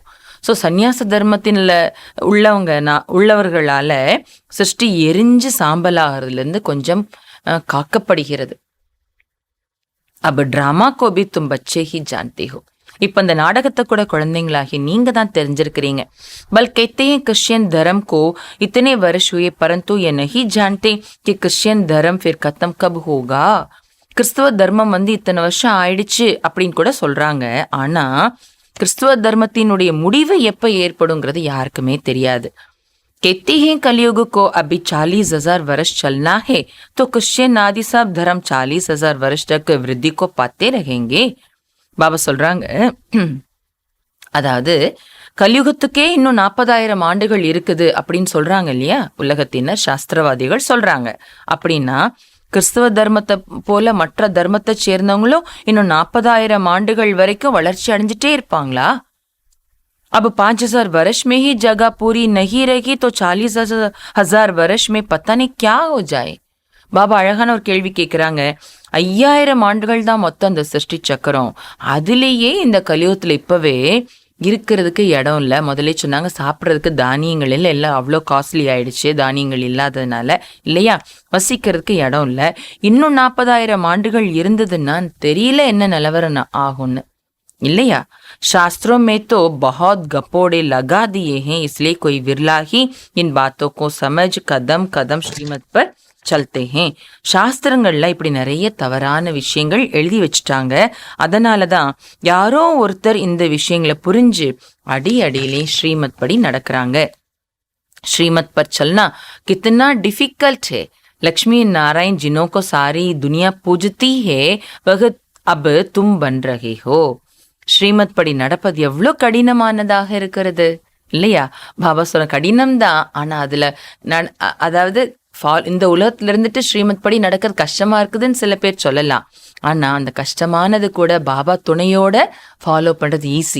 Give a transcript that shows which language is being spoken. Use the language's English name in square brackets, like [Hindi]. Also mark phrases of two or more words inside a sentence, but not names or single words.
[Tamil] ஸோ சந்நியாச தர்மத்தின்ல உள்ளவர்களால சிருஷ்டி எரிஞ்சு சாம்பலாகிறதுல இருந்து கொஞ்சம் காக்கப்படுகிறது. [Hindi] अब ड्रामा को भी तुम बच्चे ही जानते हो. [Tamil] இப்ப இந்த நாடகத்தை கூட குழந்தைங்களாகி நீங்க தான் தெரிஞ்சிருக்கிறீங்க. [Hindi] பல் कहते हैं क्रिश्चियन धर्म को इतने वर्ष हुए परंतु ये नहीं जानते कि क्रिश्चियन धर्म फिर खत्म कब होगा. [Tamil] கிறிஸ்துவ தர்மம் இத்தனை வருஷம் ஆயிடுச்சு அப்படின்னு கூட சொல்றாங்க. ஆனா கிறிஸ்துவ தர்மத்தினுடைய முடிவு எப்ப ஏற்படுங்கிறது யாருக்குமே தெரியாது. [Hindi] कहते हैं कलयुग को अभी 40,000 वर्ष चलना है तो क्रिश्चियन आदि सब धर्म 40,000 वर्ष तक वृद्धि को पाते रहेंगे. [Tamil] பாபா சொல்றாங்க, அதாவது கலியுகத்துக்கே இன்னும் 40,000 ஆண்டுகள் இருக்குது அப்படின்னு சொல்றாங்க இல்லையா உலகத்தினர், சாஸ்திரவாதிகள் சொல்றாங்க. அப்படின்னா கிறிஸ்தவ தர்மத்தை போல மற்ற தர்மத்தை சேர்ந்தவங்களும் இன்னும் 40,000 ஆண்டுகள் வரைக்கும் வளர்ச்சி அடைஞ்சிட்டே இருப்பாங்களா? [Hindi] अब 5,000 वर्ष में ही जगह पूरी नहीं रहेगी तो 40,000 वर्ष में पता नहीं क्या हो जाए. [Tamil] பாபா அழகான ஒரு கேள்வி கேட்குறாங்க. 5,000 ஆண்டுகள் தான் மொத்தம் அந்த சிருஷ்டி சக்கரம். அதுலேயே இந்த கலியுகத்தில் இப்பவே இருக்கிறதுக்கு இடம் இல்லை. முதலே சொன்னாங்க, சாப்பிட்றதுக்கு தானியங்கள் இல்லை, எல்லாம் அவ்வளோ காஸ்ட்லி ஆயிடுச்சு தானியங்கள் இல்லாததுனால இல்லையா, வசிக்கிறதுக்கு இடம் இல்லை. இன்னும் 40,000 ஆண்டுகள் இருந்ததுன்னா தெரியல என்ன நிலவரம் ஆகும்னு இல்லையா. [Hindi] शास्त्रों में तो बहुत गपोड़े लगा दिए हैं, इसलिए कोई विरला ही इन बातों को समझ कदम कदम श्रीमत पर चलते हैं. [Tamil] சாஸ்திரங்கள்ல இப்படி நிறைய தவறான விஷயங்கள் எழுதி வச்சுட்டாங்க. அதனாலதான் யாரோ ஒருத்தர் இந்த விஷயங்களை புரிஞ்சு அடியிலே ஸ்ரீமத் படி நடக்கிறாங்க. [Hindi] श्रीमत पर चलना कितना डिफिकल्ट है. लक्ष्मी नारायण जिन्हों को सारी दुनिया पूजती है वह अब तुम बन रहे हो. [Tamil] ஸ்ரீமத் படி நடப்பது எவ்வளோ கடினமானதாக இருக்கிறது இல்லையா. பாபா சொன்ன கடினம்தான், ஆனா அதுல அதாவது இந்த உலகத்துல இருந்துட்டு ஸ்ரீமத் படி நடக்கிறது கஷ்டமா இருக்குதுன்னு சில பேர் சொல்லலாம். ஆனா அந்த கஷ்டமானது கூட பாபா துணையோட ஃபாலோ பண்றது ஈஸி.